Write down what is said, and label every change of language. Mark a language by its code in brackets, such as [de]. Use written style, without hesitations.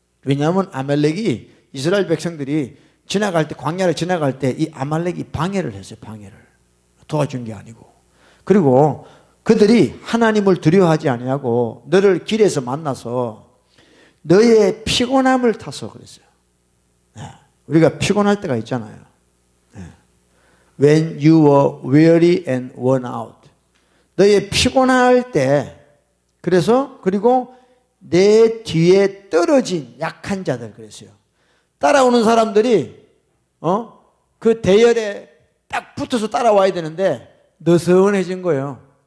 [ko] 왜냐하면 아말렉이 이스라엘 백성들이 지나갈 때, 광야를 지나갈 때 이 아말렉이 방해를 했어요. 방해를. 도와준 게 아니고. 그리고 그들이 하나님을 두려워하지 아니하고 너를 길에서 만나서 너의 피곤함을 타서 그랬어요. 우리가 피곤할 때가 있잖아요. [en] When you were weary and worn out. [ko] 너의 피곤할 때, 그래서 그리고 내 뒤에 떨어진 약한 자들 그랬어요. 따라오는 사람들이 그 대열에 딱 붙어서 따라와야 되는데 느슨해진 거예요.